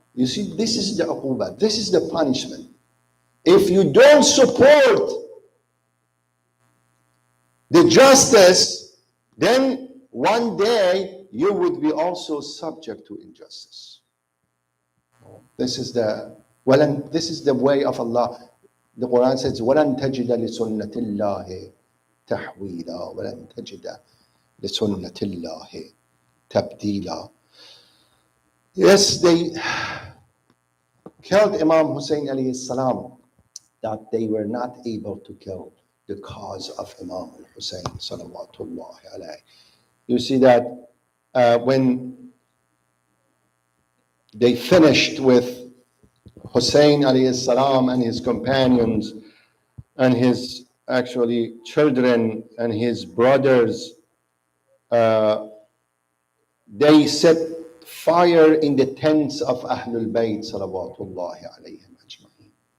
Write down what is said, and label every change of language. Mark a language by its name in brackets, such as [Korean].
[English] You see, this is the uqubah. This is the punishment. If you don't support the justice, then one day you would be also subject to injustice. This is the way of Allah. The Quran says, [Arabic] وَلَن تَجِدَ لِسُنَّةِ اللَّهِ تَحْوِيلًا وَلَن تَجِدَ لِسُنَّةِ اللَّهِ تَبْدِيلًا. [English] Yes, they killed Imam Hussein alayhi salam, that they were not able to kill the cause of Imam al-Hussein salawatullahi alayhi. You see that when they finished with Hussein alayhi salam and his companions and his actually children and his brothers, they set fire in the tents of Ahlul Bayt salawatullahi alayhim ajma'in.